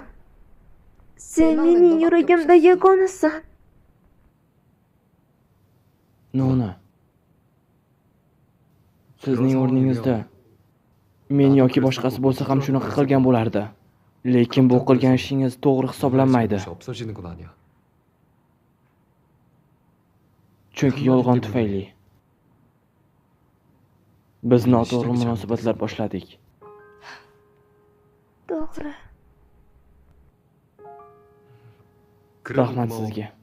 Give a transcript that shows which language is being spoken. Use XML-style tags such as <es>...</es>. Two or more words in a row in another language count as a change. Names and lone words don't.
<uz>Sen mening yuragimda yagonasan. Nona. Sizning o'rningizda men yoki boshqasi bo'lsa ham shunaqa qilgan bo'lardi. Lekin bu qilgan ishingiz to'g'ri hisoblanmaydi.</uz> <ko>없어지는 건 아니야.</ko> <uz>Chunki yolg'on tufayli biz noto'g'ri munosabatlar boshladik. To'g'ri. Rahmat sizga.</uz>